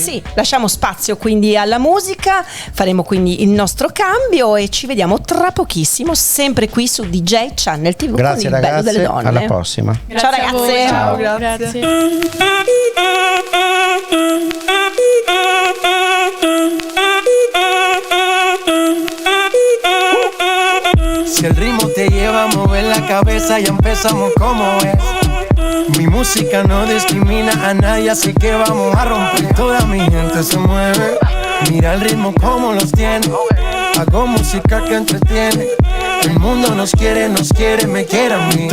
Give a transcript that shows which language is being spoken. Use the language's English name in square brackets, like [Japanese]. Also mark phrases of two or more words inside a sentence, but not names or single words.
[Italian] Sì, lasciamo spazio quindi alla musica, faremo quindi il nostro cambio e ci vediamo tra pochissimo, sempre qui su DJ Channel TV. Grazie con il bello ragazze, delle donne. alla prossima. Ciao Grazie a voi. ragazze. Ciao, Grazie. [Spanish] Si el ritmo te lleva a mover la cabeza, ya empezamos como es. Mi música no discrimina a nadie, así que vamos a romper. Toda mi gente se mueve, mira el ritmo como los tiene. Hago música que entretiene. El mundo nos quiere, me quiere a mí.